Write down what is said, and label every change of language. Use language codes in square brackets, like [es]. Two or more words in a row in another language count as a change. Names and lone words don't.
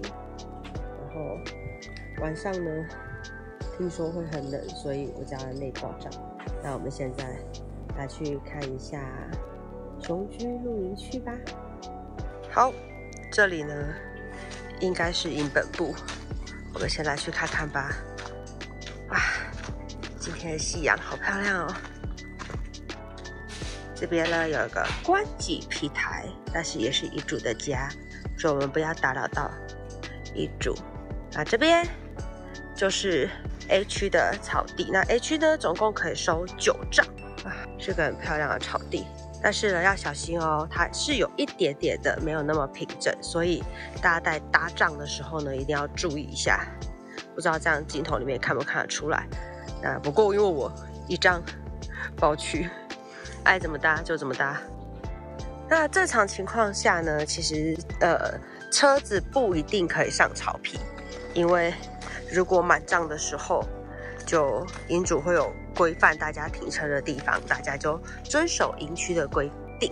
[zh] 然後晚上呢，聽說會很冷，所以我加了內掛帳。那我們現在來去看一下雄居露營區吧。好，這裡呢應該是營本部，我們先來去看看吧。哇，今天的夕陽好漂亮哦。這邊呢有一個觀景平台，但是也是營主的家，所以我們不要打擾到營主。那這邊就是 A 區的草地，那 A 區呢總共可以收9帳，是個很漂亮的草地。但是呢要小心哦，它是有一點點的沒有那麼平整，所以大家在搭帳的時候呢一定要注意一下。不知道這樣鏡頭裡面看不看得出來？那不過因為我一帳包區，愛怎麼搭就怎麼搭。那正常情況下呢，其實車子不一定可以上草皮，因為如果滿帳的時候，就營主會有規範大家停車的地方，大家就遵守營區的規定。